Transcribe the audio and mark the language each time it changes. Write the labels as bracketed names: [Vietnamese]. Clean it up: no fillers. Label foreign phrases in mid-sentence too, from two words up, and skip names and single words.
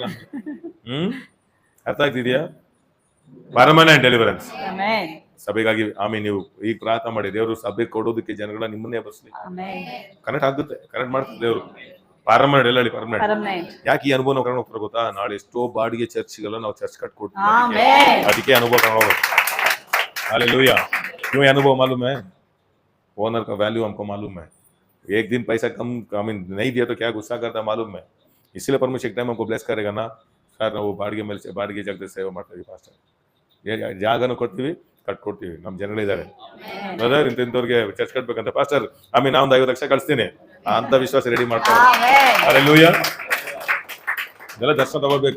[Kannada] ಅರ್ಥ ಆಗ್ತಿದ್ಯಾ? [English] permanent deliverance. [Kannada] ಆಮೆನ್. ಸಭೆಗಾಗಿ ಆಮೇಲೆ ನೀವು ಈಗ ಪ್ರಾರ್ಥನೆ ಮಾಡಿ, ದೇವರು ಸಭೆ ಕೊಡೋದಕ್ಕೆ ಜನಗಳ ನಿಮ್ಮನ್ನೇ ಬಸ್ಲಿ. ಆಮೆನ್. ಕನೆಕ್ಟ್ ಆಗುತ್ತೆ, ಕನೆಕ್ಟ್ ಮಾಡ್ತಾರೆ ದೇವರು. ಪರ್ಮನೆಂಟ್ ಎಲ್ಲ ಪರ್ಮನೆಂಟ್. ಪರ್ಮನೆಂಟ್. ಯಾಕೆ ಈ ಅನುಭವ ನಾವು ಕರ್ಕೊಂಡು ಹೋಗ್ತಾರೆ ಗೊತ್ತಾ? ನಾಳೆ ಎಷ್ಟೋ ಬಾಡಿಗೆ ಚರ್ಚ್ಗೆಲ್ಲ ನಾವು ಚರ್ಚ್ ಕಟ್ಕೊಡ್ತೀವಿ. ಆಮೆನ್. ಅದಕ್ಕೆ ಅನುಭವ ಕರ್ಕೊಂಡು ಹೋಗೋದು. [Hindi] हालेलुया. क्यों ये अनुभव मालूम है? ओनर का वैल्यू हमको मालूम है. एक दिन पैसा कम नहीं दिया तो क्या गुस्सा करता मालूम है. इसलिए परमेश्वर एक टाइम हमको ब्लेस करेगा ना ಸರ್. [Kannada] ನಾವು ಬಾಡಿಗೆ ಜಾಗದಲ್ಲಿ ಸೇವೆ ಮಾಡ್ತೀವಿ ಪಾಸ್ಟರ್. ಜಾಗನೂ ಕೊಡ್ತೀವಿ, ಕಟ್ಕೊಡ್ತೀವಿ. ನಮ್ಮ ಜನಗಳಿದ್ದಾರೆ ಬ್ರದರ್, ಇಂಥವ್ರಿಗೆ ಚರ್ಚ್ ಕಟ್ಬೇಕಂತ ಪಾಸ್ಟರ್ ನಾವೊಂದು 50 ಲಕ್ಷ ಕಳಿಸ್ತೀನಿ ಅಂತ ವಿಶ್ವಾಸ ರೆಡಿ ಮಾಡ್ತಾರೆ. ಹಾಲೆಲೂಯಾ. ಇದೆಲ್ಲ ದರ್ಶನ ತಗೋಬೇಕು.